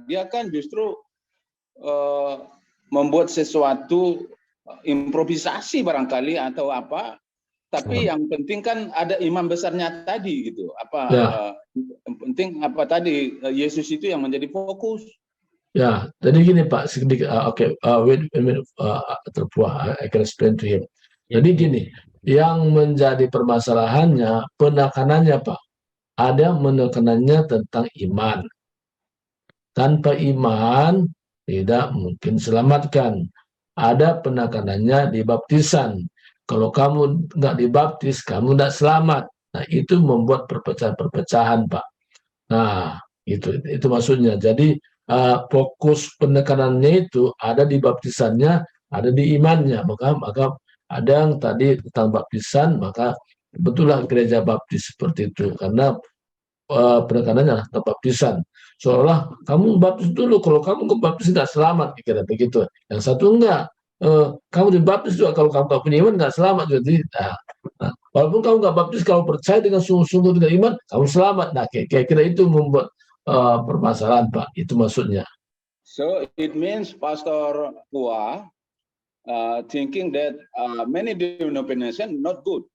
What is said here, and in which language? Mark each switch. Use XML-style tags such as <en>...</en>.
<id>Dia kan justru membuat sesuatu improvisasi barangkali atau apa. Tapi yang penting kan ada imam besarnya tadi gitu. Penting apa tadi, Yesus itu yang menjadi fokus. Ya, jadi gini Pak, sedikit.</id> <en>Wait a minute, Terpuah, I can explain to him.</en> <id>Jadi gini, yang menjadi permasalahannya penekanannya Pak. Ada menekanannya tentang iman. Tanpa iman tidak mungkin selamatkan. Ada penekanannya di baptisan. Kalau kamu nggak dibaptis, kamu nggak selamat. Nah, itu membuat perpecahan-perpecahan, Pak. Nah, itu maksudnya. Jadi fokus penekanannya itu ada di baptisannya, ada di imannya. Maka ada yang tadi tentang baptisan, maka betullah gereja baptis seperti itu. Karena penekanannya tentang baptisan. Seolah kamu baptis dulu, kalau kamu ke baptis tidak selamat, kira begitu. Yang satu enggak, kamu dibaptis juga, kalau kamu tak punya iman nggak selamat. Jadi, walaupun kamu nggak baptis, kalau percaya dengan sungguh-sungguh dengan iman, kamu selamat. Nah, kira-kira itu membuat permasalahan, Pak. Itu maksudnya.</id> <en>So it means Pastor Hua thinking that many denominations not good.</en>